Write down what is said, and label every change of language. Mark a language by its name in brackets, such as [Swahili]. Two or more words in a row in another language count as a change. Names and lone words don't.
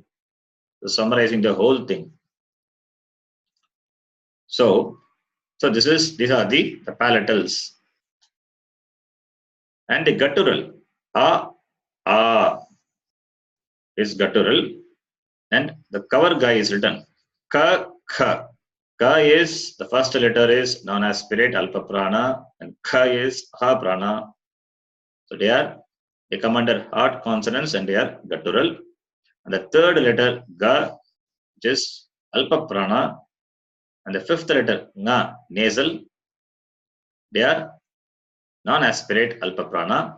[English] So summarizing the whole thing. So these are the palatals. And the guttural, a is guttural. And the cover guy is written. Ka, kha. Ka is, the first letter is non-aspirate, [Sanskrit] alpa prana, [English] and kha is [Sanskrit] ha prana. [English] So they come under hard consonants and they are guttural. And the third letter, ga, which is [Sanskrit] alpa prana. [English] And the fifth letter, nga, nasal. They are non-aspirate, [Sanskrit] alpa prana.